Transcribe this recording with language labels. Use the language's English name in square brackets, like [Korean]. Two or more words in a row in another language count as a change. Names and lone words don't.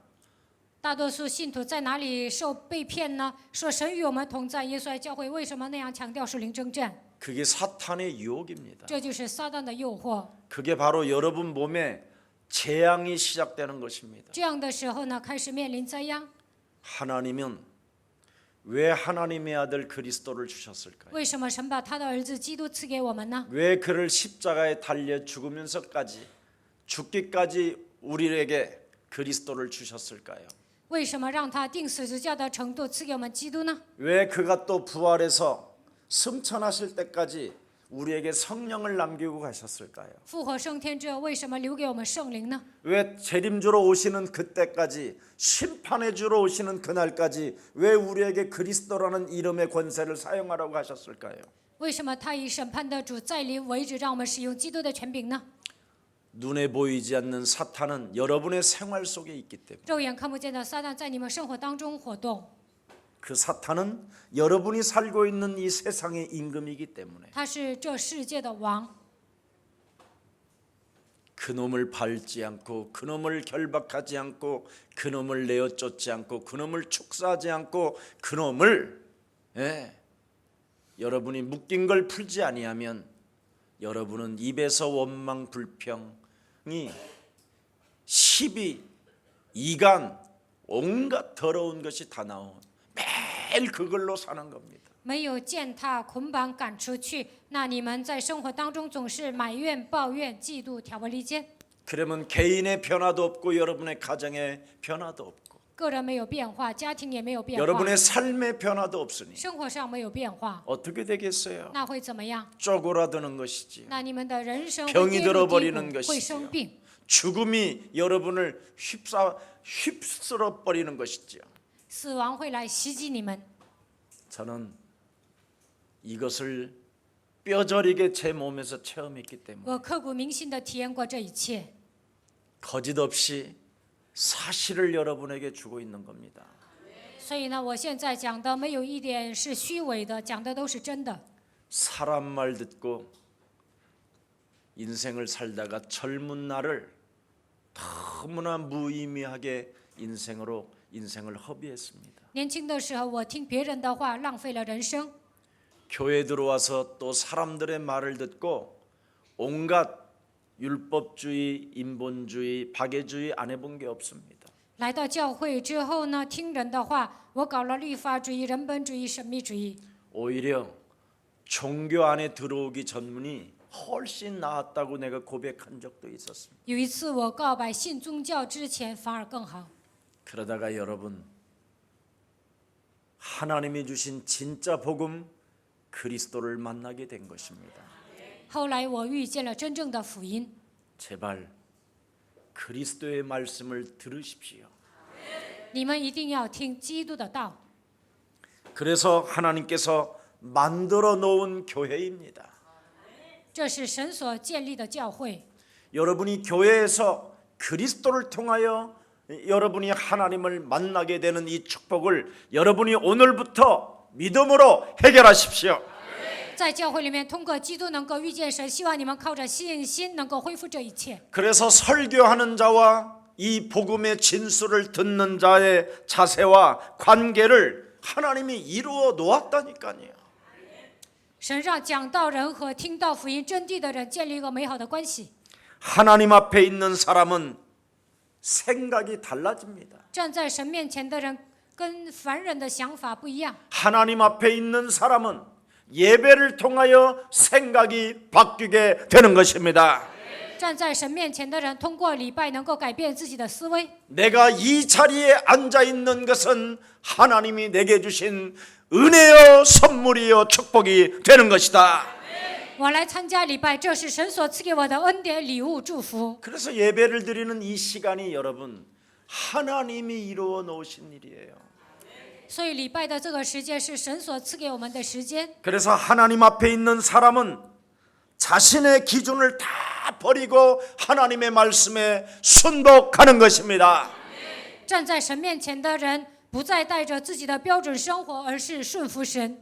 [Chinese] 大多数信徒在哪里受被骗呢？说神与我们同在，耶稣爱教会为什么那样强调属灵征战？ [Korean] 그게 사탄의 유혹입니다. [Chinese] 这就是撒旦的诱惑。 [Korean] 그게 바로 여러분 몸에 재앙이 시작되는 것입니다. [Chinese] 这样的时候呢，开始面临灾殃。 [Korean] 하나님은 왜 하나님의 아들 그리스도를 주셨을까요? [Chinese] 为什么神把他的儿子基督赐给我们呢？ [Korean] 왜 그를 십자가에 달려 죽으면서까지 죽기까지 우리에게 그리스도를 주셨을까요? [Chinese] 为什么让他定十字架的程度赐给我们基督呢？ [Korean] 왜 그가 또 부활해서 승천하실 때까지 우리에게 성령을 남기고 가셨을까요? [Chinese] 复活升天之后，为什么留给我们圣灵呢？ [Korean] 왜 재림주로 오시는 그때까지 심판의 주로 오시는 그날까지 왜 우리에게 그리스도라는 이름의 권세를 사용하라고 하셨을까요? [Chinese] 为什么他以审判的主再临为止，让我们使用基督的权柄呢？ [Korean] 눈에 보이지 않는 사탄은 여러분의 생활 속에 있기 때문에 [Chinese] 肉眼看不见的撒旦在你们生活当中活动， [Korean] 그 사탄은 여러분이 살고 있는 이 세상의 임금이기 때문에 [Chinese] 他是这世界的王。 [Korean] 그놈을 밟지 않고 그놈을 결박하지 않고 그놈을 내어쫓지 않고 그놈을 축사하지 않고 그놈을 여러분이 묶인 걸 풀지 아니하면 여러분은 입에서 원망 불평이 시비 이간 온갖 더러운 것이 다 나온 매일 그걸로 사는 겁니다. [Chinese] 没有践踏、捆绑、赶出去，那你们在生活当中总是埋怨、抱怨、嫉妒、挑拨离间。 [Korean] 그러면 개인의 변화도 없고 여러분의 가정의 변화도 없고 [Chinese] 个人没有变化，家庭也没有变化， [Korean] 여러분의 삶의 변화도 없으니 [Chinese] 生活上没有变化， [Korean] 어떻게 되겠어요? [Chinese] 那会怎么样？ [Korean] 쪼그라드는 것이지요. [Chinese] 那你们的人生会 [Korean] 병이 [Chinese] 跌入低 [Korean] 들어버리는 [Chinese] 谷， [Korean] 것이지요. [Chinese] 会生病， [Korean] 죽음이 여러분을 휩쓸어 버리는 것이지요. [Chinese] 死亡会来袭击你们。 [Korean] 저는 이것을 뼈저리게 제 몸에서 체험했기 때문에 [Chinese] 我刻骨铭心地体验过这一切， [Korean] 거짓 없이 사실을 여러분에게 주고 있는 겁니다. [Chinese] 所以呢，我现在讲的没有一点是虚伪的，讲的都是真的。 [Korean] 사람 말 듣고 인생을 살다가 젊은 날을 너무나 무의미하게 인생을 허비했습니다. [Chinese] 年轻的时候，我听别人的话，浪费了人生。 [Korean] 교회 들어와서 또 사람들의 말을 듣고 온갖 율법주의, 인본주의, 박애주의 안 해본 게 없습니다. [Chinese] 来到教会之后呢，听人的话，我搞了律法主义、人本主义、神秘主义。 [Korean] 오히려 종교 안에 들어오기 전문이 훨씬 나았다고 내가 고백한 적도 있었습니다. [Chinese] 有一次我告白信宗教之前反而更好。 [Korean] 그러다가 여러분, 하나님이 주신 진짜 복음 그리스도를 만나게 된 것입니다. [Chinese] 后来我遇见了真正的福音， [Korean] 제발 그리스도의 말씀을 들으십시오. [Chinese] 你们一定要听基督的道。 [Korean] 그래서 하나님께서 만들어 놓은 교회입니다. [Chinese] 这是神所建立的教会。 [Korean] 여러분이 교회에서 그리스도를 통하여 여러분이 하나님을 만나게 되는 이 축복을 여러분이 오늘부터 믿음으로 해결하십시오. [Chinese] 在教会里面，通过基督能够遇见神，希望你们靠着信心能够恢复这一切。 [Korean] 그래서 설교하는 자와 이 복음의 진수를 듣는 자의 자세와 관계를 하나님이 이루어 놓았다니까요. [Chinese] 神让讲道人和听到福音真谛的人建立一个美好的关系。 [Korean] 하나님 앞에 있는 사람은 생각이 달라집니다. [Chinese] 站在神面前的人跟凡人的想法不一样。 [Korean] 하나님 앞에 있는 사람은 예배를 통하여 생각이 바뀌게 되는 것입니다. [Chinese] 站在神面前的人，通过礼拜能够改变自己的思维。 [Korean] 내가 이 자리에 앉아 있는 것은 하나님이 내게 주신 은혜요 선물이요 축복이 되는 것이다. [Chinese] 我来参加礼拜，这是神所赐给我的恩典、礼物、祝福。 [Korean] 그래서 예배를 드리는 이 시간이 여러분 하나님이 이루어 놓으신 일이에요. [Chinese] 所以礼拜的这个时间是神所赐给我们的时间。 [Korean] 그래서 하나님 앞에 있는 사람은 자신의 기준을 다 버리고 하나님의 말씀에 순복하는 것입니다. [Chinese] 站在神面前的人，不再带着自己的标准生活，而是顺服神。